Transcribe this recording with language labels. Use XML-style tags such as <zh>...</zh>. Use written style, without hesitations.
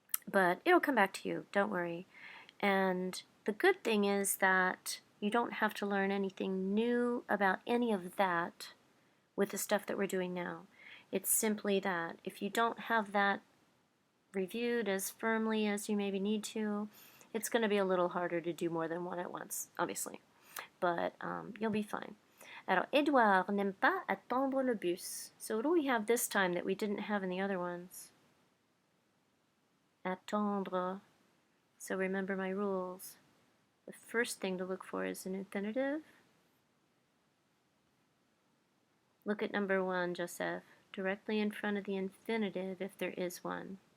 <en>But it'll come back to you. Don't worry. And the good thing is that you don't have to learn anything new about any of that with the stuff that we're doing now. It's simply that if you don't have that reviewed as firmly as you maybe need to, it's going to be a little harder to do more than one at once, obviously. But you'll be fine.</en> <fr>Alors, Edouard n'aime pas attendre le bus.</fr> <en>So what do we have this time that we didn't have in the other ones? Attendre. So remember my rules. The first thing to look for is an infinitive. Look at number 1, Joseph. Directly in front of the infinitive if there is one.</en>